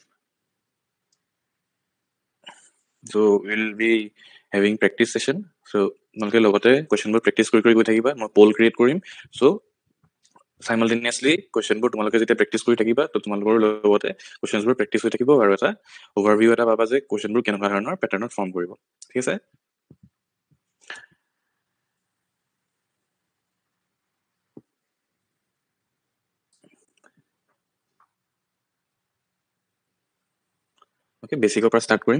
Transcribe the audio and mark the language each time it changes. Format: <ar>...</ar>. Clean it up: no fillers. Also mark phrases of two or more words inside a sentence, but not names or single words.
<en>So we'll be having practice session.</en> <as>So তোমালোকে লগতে কোৱেশ্চনবোৰ প্ৰেক্টিচ কৰি গৈ থাকিবা। মই পোল ক্ৰিয়েট কৰিম।</as> <en>So simultaneously</en> <as>কোৱেশ্চনবোৰ তোমালোকে যেতিয়া প্ৰেক্টিচ কৰি থাকিবা তো তোমালোকৰ লগতে কোৱেশ্চনবোৰ প্ৰেক্টিচ হৈ থাকিব আৰু এটা ওভাৰভিউ এটা পাবা যে কোৱেশ্চনবোৰ কেনেকুৱা ধৰণৰ পেটাৰ্নত ফৰ্ম কৰিব। ঠিক আছে? ওকে, বেসিকৰ পৰা ষ্টাৰ্ট কৰিম।</as>